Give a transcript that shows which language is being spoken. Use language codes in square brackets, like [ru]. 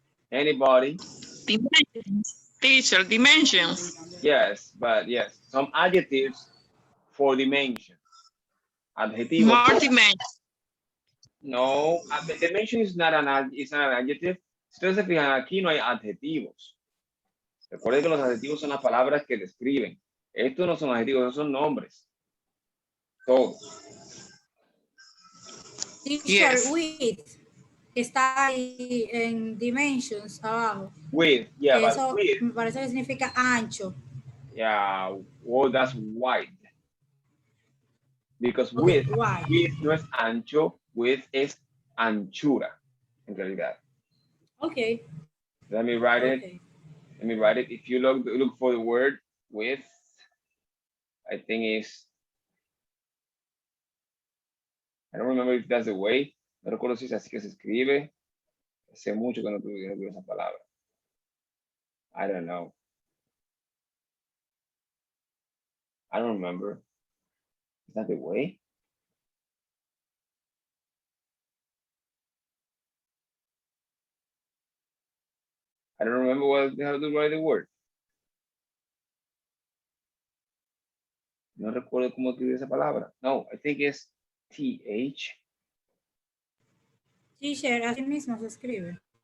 [en] Anybody? Dimensions. Teacher, dimensions. Yes, but yes. Some adjectives for dimension. Adjetivo. More dimensions. No, dimension is not an adjective. [es] Si ustedes se fijan, aquí no hay adjetivos. Recuerden que los adjetivos son las palabras que describen. Estos no son adjetivos, son nombres. Todos. [en] Teacher, Yes. [es] with está ahí en dimensions abajo. [en] With, yeah, but [es] Eso [en] with, [es] me parece que significa ancho. [en] yeah, well, that's wide. Because Okay, with wide. [es] no es ancho, with es anchura, en realidad. [en] Okay. Let me write it. Okay. Let me write it. If you look for the word with, I think it's, I don't remember if that's the way. [es] No recuerdo si es así que se escribe. Hace mucho que no tuve esa palabra. [en] I don't know. I don't remember. Is that the way? I don't remember how to write the word. [es] No recuerdo cómo escribir esa palabra. [en] No, I think it's TH. [es] Teacher, así mismo se escribe.